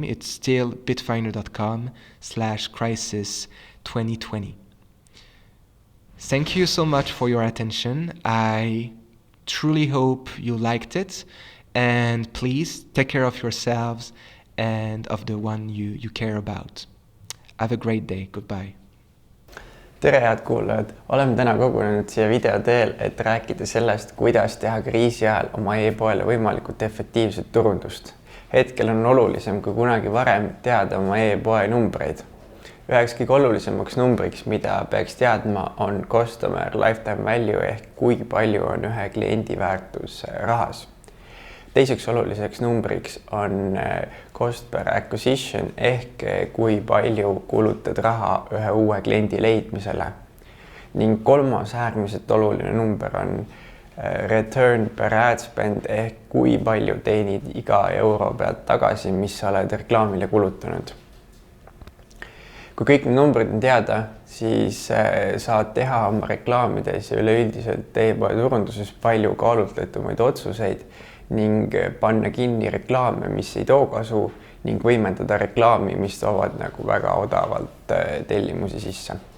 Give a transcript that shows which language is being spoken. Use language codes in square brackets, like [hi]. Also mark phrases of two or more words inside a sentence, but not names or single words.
[en] It's still bitfinery.com/crisis2020. Thank you so much for your attention. I truly hope you liked it. And please take care of yourselves and of the one you care about. Have a great day. Goodbye. [et] Tere head kuulajad, oleme täna kogunenud siia video teel, et rääkida sellest, kuidas teha kriisi ajal oma e-poele võimalikult efektiivset turundust. Hetkel on olulisem kui kunagi varem teada oma e-poe numbreid. Üheks kõige olulisemaks numbriks, mida peaks teadma, on [en] customer lifetime value [et] ehk kui palju on ühe kliendi väärtus rahas. Teiseks oluliseks numbriks on [en] cost per acquisition [et] ehk kui palju kulutad raha ühe uue kliendi leidmisele. Ning kolmas äärmiselt oluline number on [en] return per ad spend [et] ehk kui palju teenid iga euro pealt tagasi, mis sa oled reklaamile kulutanud. Kui kõik need numbrid on teada, siis saad teha oma reklaamides ja üleüldiselt e-poe turunduses palju kaalutletumaid otsuseid ning panna kinni reklaame, mis ei too kasu ning võimendada reklaami, mis toovad nagu väga odavalt tellimusi sisse.